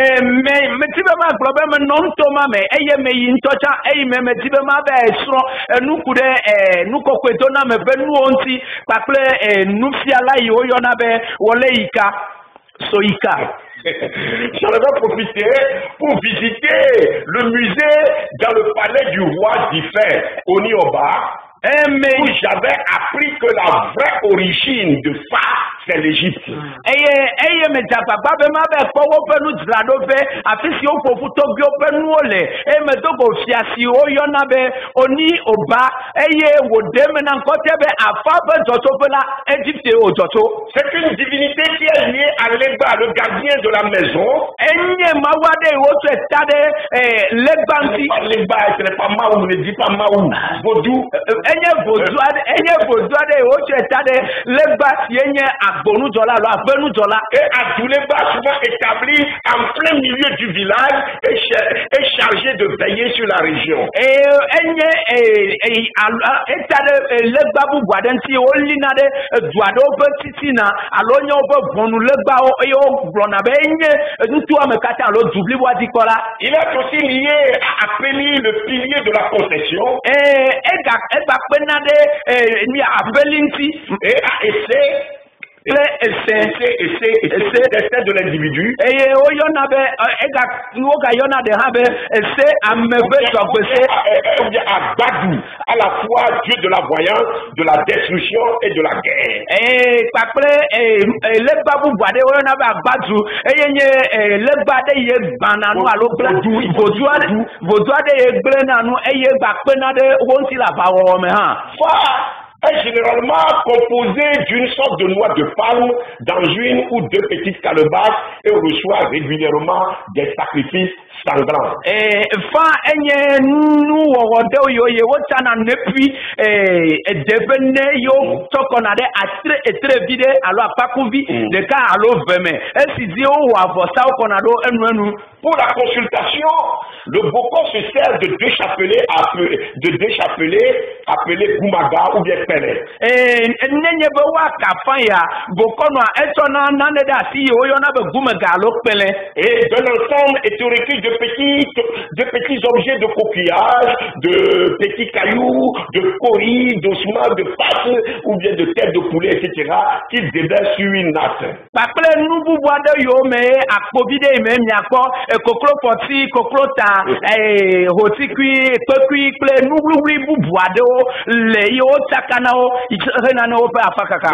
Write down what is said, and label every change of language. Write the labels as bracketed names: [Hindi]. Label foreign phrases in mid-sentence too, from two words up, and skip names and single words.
[French] J'en avais profité pour visiter le musée dans le palais du roi d'Ife, Onioba, où j'avais appris que la vraie origine de Fa c'est l'Égypte. [Ewe] Eye me dzapagba be ma be kpɔ woƒe nudzraɖoƒe afi si woƒoƒu tɔgbiwo ƒe nuwo le eye me do go fia si woyɔna be Oni Oba eye wòɖe me na ŋkɔte be afa ƒe dzɔtsoƒe la Égypte wòdzɔtso. [French] C'est une divinité qui est liée à Legba, le gardien de la maison. [Ewe] Enye mawu aɖe yi wotsɔe ta ɖe legba ŋuti. [French] Legba, ce n'est pas Maou, ne dis pas Maou. Vaudou. [Ewe] Enye vodu aɖe yi wotsɔe ta ɖe legba si nye agbonudzɔla alo aƒenudzɔla. [French] Et Abdouleba, souvent établi en plein milieu du village, est chargé de veiller sur la région. [Ewe] Enye eta ɖe legba bubu aɖe ŋuti wolina ɖe du aɖewo ƒe titina alo nye woƒe ʋɔnulegbawo eye wogblɔna be enye ŋutua me katã alo du bliboa dzikpɔla. [French] Il est aussi lié à Apéli, le pilier de la concession. [Ewe] Egba kpena ɖe aƒeli ŋuti. [French] Et à Essé. C'est de l'individu. [Ewe] Et woga yɔna ɖe hã be ese ame ƒe dzɔgbese. [French] À Badou, à la fois Dieu de la voyance, de la destruction et de la guerre. [Ewe] Kpakple legba bubu aɖe woyɔna be Agbadu eye nye legba aɖe yi gbãna nu alo vodu aɖe yi gblẽna nu eye gbakpena ɖe wo ŋuti le aʋawɔwɔ me hã. [French] Est généralement composé d'une sorte de noix de palme dans une ou deux petites calebasses et reçoit régulièrement des sacrifices sanglants. [Ewe] Fa enye nuwɔwɔ ɖewo yiwo ye wotsana nepui ɖeƒe ne yiwo tsɔkɔna ɖe etrevi ɖe alo akpakuvi ɖeka alo veme esi dzi wowɔ avɔsawo kɔna ɖo enu. [French] Pour la consultation, le bokon se sert de deux chapelets appelés Goumaga ou bien Pele. [Ewe] Nenye be woaka fa ya bokonua etsɔna nane ɖe asi yi woyɔna be Goumaga alo Pele. [French] Et de l'ensemble est récrit de petits objets de coquillage, de petits cailloux, de coris, d'ossements, de pattes ou bien de têtes de poulet, etc. qui déversent sur une natte. [Ewe] Kpakple nu bubu aɖe yiwo me akpovi ɖe yi me miakpɔ koklo fɔti, koklo ta, hotikui, kpekui kple nu wluwlui bubu aɖewo le yiwo tsakanawo hena ne woƒe afakaka.